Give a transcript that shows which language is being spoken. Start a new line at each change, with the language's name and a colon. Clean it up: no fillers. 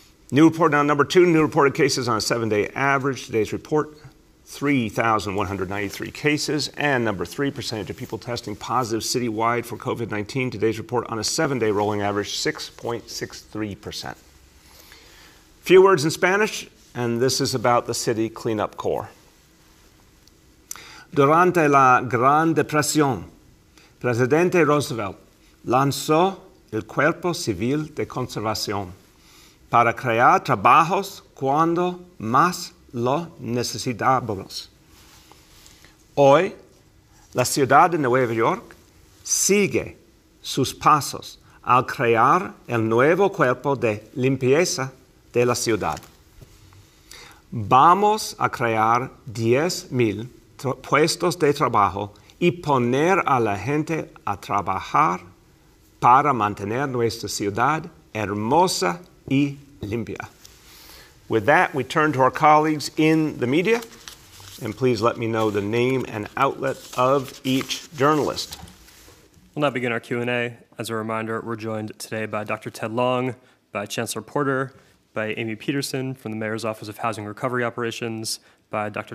English: New report on number two, new reported cases on a 7-day average. Today's report, 3,193 cases. And number three, percentage of people testing positive citywide for COVID-19. Today's report on a 7-day rolling average, 6.63%. Few words in Spanish, and this is about the City Cleanup Corps.
Spanish: Durante la Gran Depresión, Presidente Roosevelt lanzó el Cuerpo Civil de Conservación para crear trabajos cuando más lo necesitábamos. Hoy, la ciudad de Nueva York sigue sus pasos al crear el nuevo cuerpo de limpieza de la ciudad. Vamos a crear 10,000 puestos de trabajo y poner a la gente a trabajar para mantener nuestra ciudad hermosa y limpia.
English: With that, we turn to our colleagues in the media, and please let me know the name and outlet of each journalist. We'll now begin our Q&A. As a reminder, we're joined today by Dr. Ted Long, by Chancellor Porter, by Amy Peterson from the Mayor's Office of Housing Recovery Operations, by Dr.